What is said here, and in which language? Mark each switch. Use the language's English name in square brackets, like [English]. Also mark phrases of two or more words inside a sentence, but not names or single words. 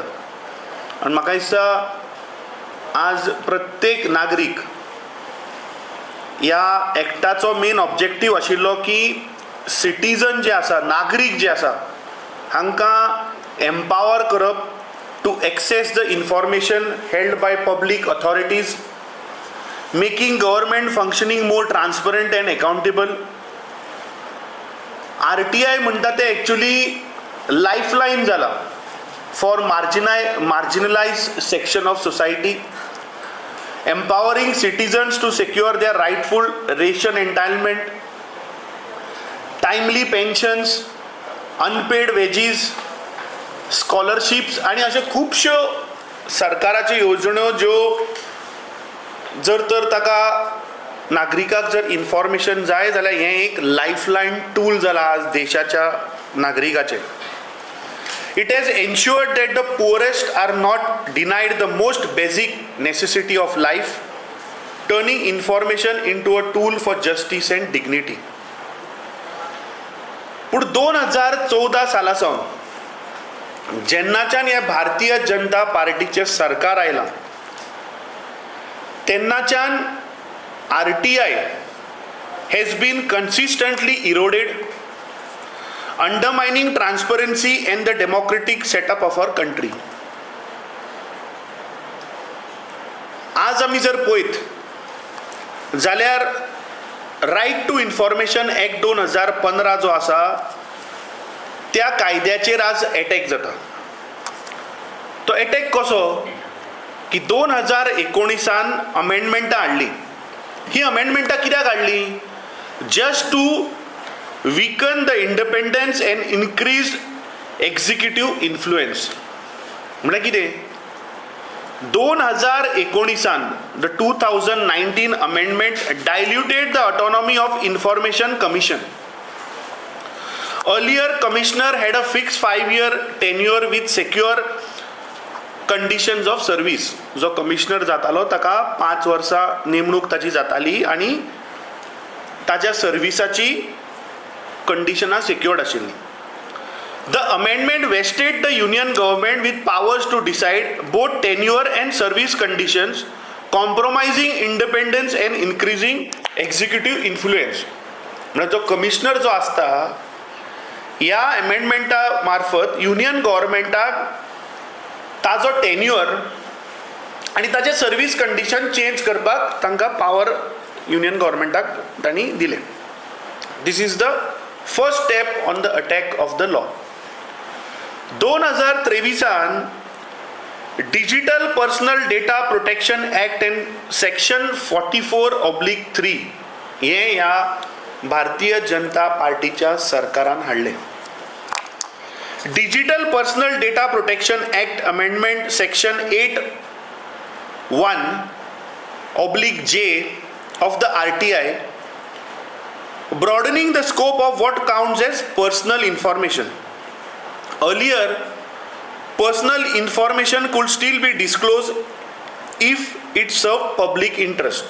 [Konkani] आनी म्हाका दिसता आज प्रत्येक नागरीक ह्या एक्टाचो [English] main objective [Konkani] आशिल्लो की सिटीजन जे आसा, नागरीक जे आसा, हांकां एम्पावर करप [English] to access the information held by public authorities, making government functioning more transparent and accountable. [Konkani] RTI म्हणटा ते एक्चुली लायफलायन जाला [English] for marginalized section of society, empowering citizens to secure their rightful ration entitlement, timely pensions, unpaid wages, scholarships [Konkani] आणि अशे खुबश्यो सरकाराच्यो येवजण्यो ज्यो जर तर ताका नागरिकाक जर इन्फॉर्मेशन जाय जाल्यार हें एक [English] lifeline tool [Konkani] जाला आज देशाच्या नागरिकाचें. [English] It has ensured that the poorest are not denied the most basic necessity of life, turning information into a tool for justice and dignity. [Konkani] पूण 2014 साला सावन जेन्नाच्यान ह्या भारतीय जनता पार्टीचें सरकार आयलां तेन्नाच्यान [English] RTI has been consistently eroded, undermining transparency and the democratic setup of our country. [Konkani] आज आमी जर पळयत जाल्यार रायट टू इन्फॉर्मेशन एक्ट 2015 जो आसा त्या कायद्याचेर आज अटॅक जाता. तो अटॅक कसो की 2019 अमेंडमेंटां हाडली. ही अमेंडमेंटां कित्याक हाडली? [English] just to weaken the independence and increased executive influence. [Konkani] म्हणजे कितें? [English] 2019 the 2019 amendment diluted the autonomy of Information Commission. Earlier commissioner had a fixed 5-year tenure with secure conditions of service. [Konkani] जो कमिशनर जातालो ताका 5 वर्सां नेमणूक ताची जाताली आनी ताच्या सर्विसाची कंडिशनां सिक्युर्ड आशिल्लीं. [English] the amendment vested the Union government with powers to decide both tenure and service conditions, compromising independence and increasing executive influence. [Konkani] म्हणजे जो कमिशनर जो आसता ह्या अमेंडमेंटा मार्फत युनियन गव्हर्मेंटाक ताजो टेन्युअर आनी ताचे सर्वीस कंडिशन चेंज करपाक तांकां पावर युनियन गव्हर्मेंटाक तांणी दिलें. [English] this is the first step on the attack of the law. [Konkani] 2023 डिजिटल पर्सनल डेटा प्रोटेक्शन एक्ट and सेक्शन 44/3 हे ह्या भारतीय जनता पार्टीच्या सरकारान हाडले. [English] Digital Personal Data Protection Act Amendment Section 8(1)(j) of the RTI, broadening the scope of what counts as personal information. Earlier, personal information could still be disclosed if it served public interest.